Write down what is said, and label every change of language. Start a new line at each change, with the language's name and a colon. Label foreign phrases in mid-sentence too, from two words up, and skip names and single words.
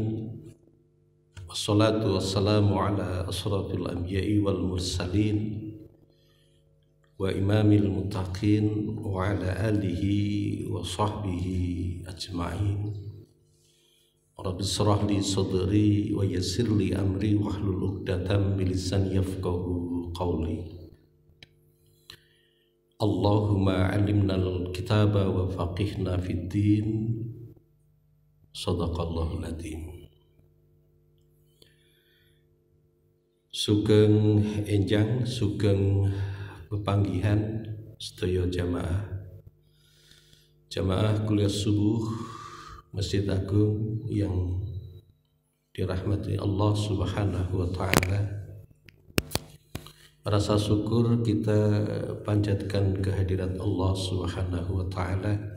Arabic: والصلاة والسلام على أشرف الأنبياء والمرسلين وإمام المتقين وعلى آله وصحبه أجمعين. رب اشرح لي صدري ويسر لي أمري واحلل عقدة من لساني يفقهوا قولي. اللهم علمنا الكتاب وفقهنا في الدين. صدق الله العظيم.
Javanese: Sugeng enjang, sugeng pepanggihan sedaya jamaah kuliah subuh Masjid Agung
Indonesian: yang dirahmati Allah
Arabic: سبحانه وتعالى.
Indonesian: Rasa syukur kita panjatkan kehadirat Allah
Arabic: سبحانه وتعالى.